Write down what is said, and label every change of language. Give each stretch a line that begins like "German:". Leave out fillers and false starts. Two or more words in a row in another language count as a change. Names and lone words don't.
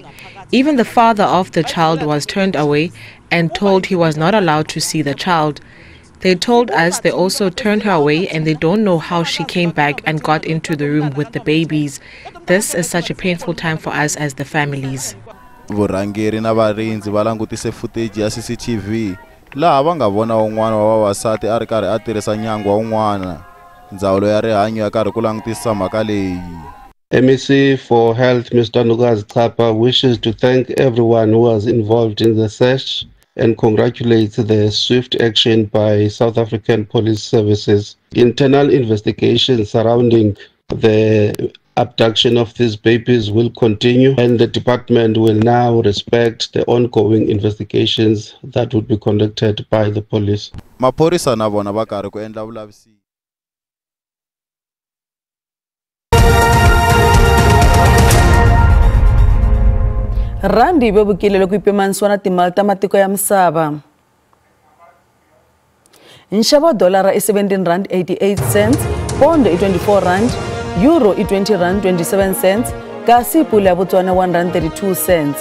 English: Even the father of the child was turned away and told he was not allowed to see the child. They told us they also turned her away and they don't know how she came back and got into the room with the babies. This is such a painful time for us as the families.
Tsonga: Vurhangeri na varindzi va langutise footage ya CCTV laha va nga vona un'wana wa vavasati a ri karhi a tirhisa nyangu wa un'wana. Ndzawulo ya rihanyo ya karhi ku langutisa mhaka leyi.
English: MEC for Health, Mr. Nugazi Chapa, wishes to thank everyone who was involved in the search and congratulates the swift action by South African police services. Internal investigations surrounding the abduction of these babies will continue, and the department will now respect the ongoing investigations that would be conducted by the police.
Tsonga: Maphorisa na vona va karhi ku endla vulavisisi. Randi bebukile loko ipimanisiwa na timali ta matiko ya misava. Nxavo wa dolara i 17 rand 88 cents, pondo i 24 rand, euro i 20 rand 27 cents, kasi pula ya Botswana 1 rand 32 cents.